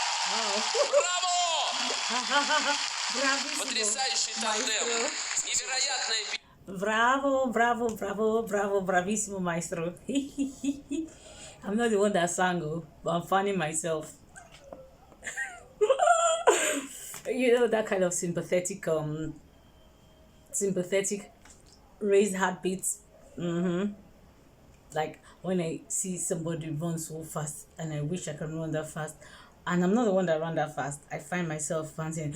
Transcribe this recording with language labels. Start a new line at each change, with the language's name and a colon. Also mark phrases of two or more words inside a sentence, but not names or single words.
Russian: Браво!
Italian: Bravissimo,
Russian: Потрясающий тандем.
Italian: maestro.
Russian: Невероятная
Italian: Bravo, bravo, bravo, bravo, bravissimo, maestro.
English: I'm not the one that sang, oh, but I'm fanning myself. You know that kind of sympathetic raised heartbeats. Like when I see somebody run so fast and I wish I can run that fast, and I'm not the one that run that fast, I find myself panting.